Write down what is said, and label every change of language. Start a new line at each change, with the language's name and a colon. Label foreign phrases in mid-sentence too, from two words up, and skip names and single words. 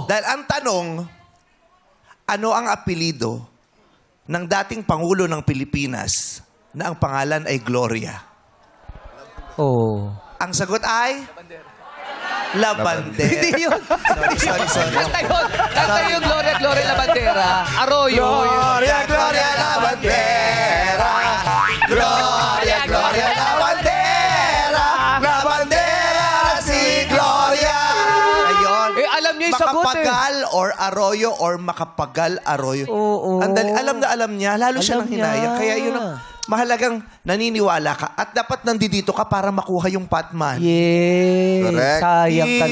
Filipino: Dahil ang tanong, ano ang apelido ng dating Pangulo ng Pilipinas na ang pangalan ay Gloria? Oh. Ang sagot ay? Labandera. Hindi yun. Sorry. Kanta yun. Kanta yun, Gloria, Gloria Labandera. Arroyo. Gloria, Gloria Labandera. Gloria, Gloria Labandera. Labandera si Gloria. Ayun. Eh, alam niya yung sagot eh. Makapagal or arroyo or makapagal arroyo. Oo. Ang dali, alam na alam niya. Lalo siya Alam nang hinayang. niya. Kaya yun ang mahalagang naniniwala ka. At dapat nandito ka para makuha yung Patman. Yes. Correct. Sayang Diba?